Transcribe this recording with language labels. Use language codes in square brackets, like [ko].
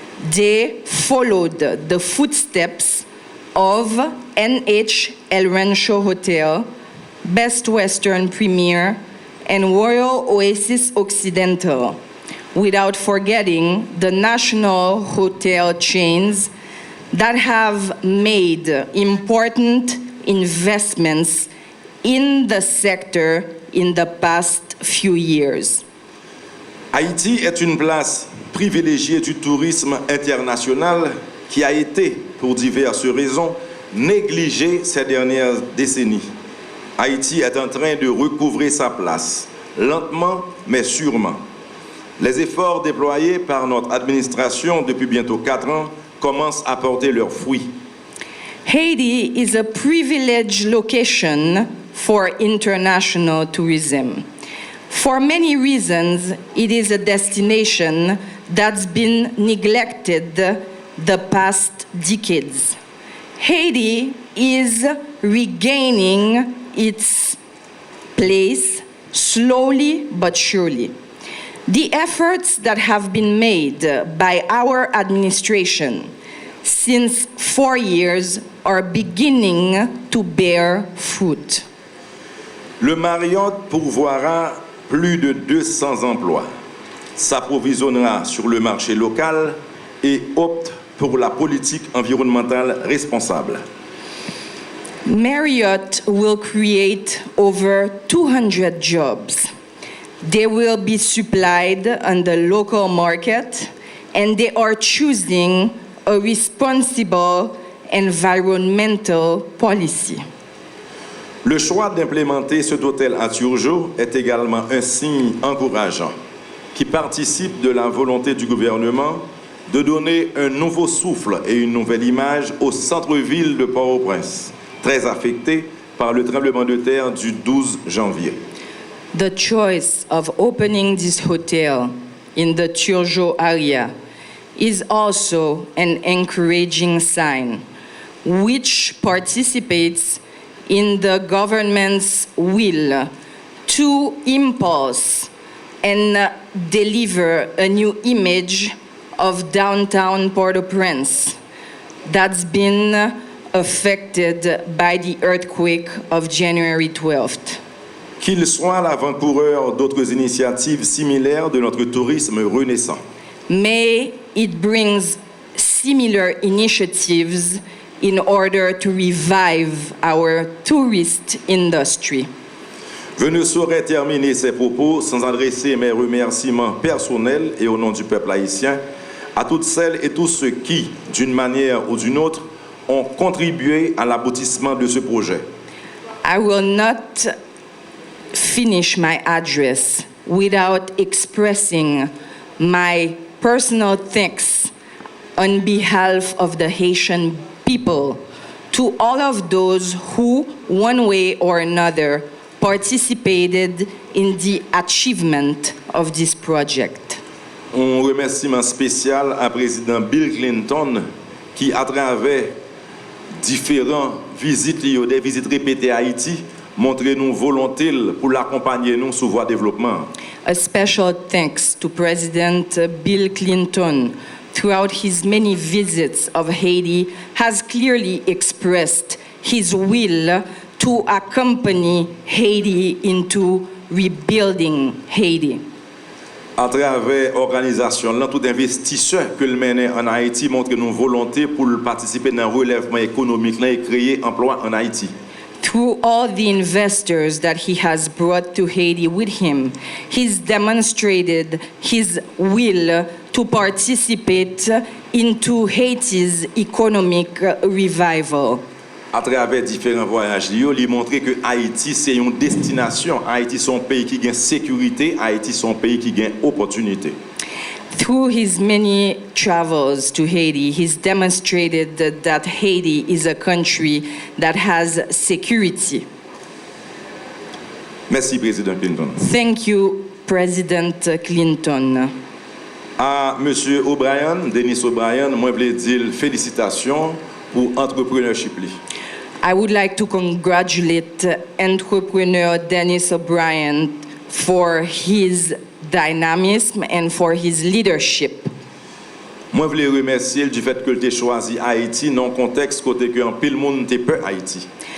[en] They followed the footsteps of NH El Rancho Hotel, Best Western Premier, and Royal Oasis Occidental, without forgetting the national hotel chains that have made important investments in the sector in the past few years. [fr] Haïti est une place privilégiée du tourisme international qui a été, pour diverses raisons, négligée ces dernières décennies. Haïti est en train de recouvrer sa place, lentement mais sûrement. Les efforts déployés par notre administration depuis bientôt 4 ans commencent à porter leurs fruits. [en] Haiti is a privileged location for international tourism. For many reasons, it is a destination that's been neglected the past decades. Haiti is regaining its place slowly but surely. The efforts that have been made by our administration since 4 years are beginning to bear fruit. [fr] Le Marriott pourvoira plus de 200 emplois, s'approvisionnera sur le marché local et opte pour la politique environnementale responsable. [en] Marriott will create over 200 jobs. They will be supplied on the local market, and they are choosing a responsible environmental policy. [fr] Le choix d'implémenter cet hôtel à Turgeau est également un signe encourageant qui participe de la volonté du gouvernement de donner un nouveau souffle et une nouvelle image au centre-ville de Port-au-Prince, très affecté par le tremblement de terre du 12 janvier. [en] The choice of opening this hotel in the Turgeau area is also an encouraging sign, which participates in the government's will to impulse and deliver a new image of downtown Port-au-Prince that's been affected by the earthquake of January 12th. [fr] qu'il soit l'avant-coureur d'autres initiatives similaires de notre tourisme renaissant. [en] May it brings similar initiatives in order to revive our tourist industry. [fr] Je ne saurais terminer ces propos sans adresser mes remerciements personnels et au nom du peuple haïtien à toutes celles et tous ceux qui, d'une manière ou d'une autre, ont contribué à l'aboutissement de ce projet. [en] I will not finish my address without expressing my personal thanks on behalf of the Haitian people to all of those who, one way or another, participated in the achievement of this project. [fr] Un remerciement spécial à président Bill Clinton qui, à travers différentes visites, des visites répétées à Haïti, montre nous volonté pour l'accompagner nous sur voie de développement. [en] A special thanks to President Bill Clinton throughout his many visits of Haiti has clearly expressed his will to accompany Haiti into rebuilding Haiti. [fr] À travers l'organisation, tout investisseur que le mène en Haïti montre nous volonté pour participer dans le relèvement économique et créer emploi en Haïti. [en] Through all the investors that he has brought to Haiti with him, he's demonstrated his will to participate into Haiti's economic revival. [fr] À travers différents voyages, il montre que Haïti c'est une destination. Haïti c'est un pays qui gagne sécurité. Haïti c'est un pays qui gagne opportunité. [en] Through his many travels to Haiti, he's demonstrated that Haiti is a country that has security. [fr] Merci, Président Clinton. [en] Thank you, President Clinton. [fr] À Monsieur O'Brien, Denis O'Brien, moi je veux dire félicitations pour entrepreneurship. [en] I would like to congratulate entrepreneur Dennis O'Brien for his dynamism and for his leadership. [fr] Moi je veux remercier du fait que tu as choisi Haïti dans un contexte côté que en pile monde te peur Haïti.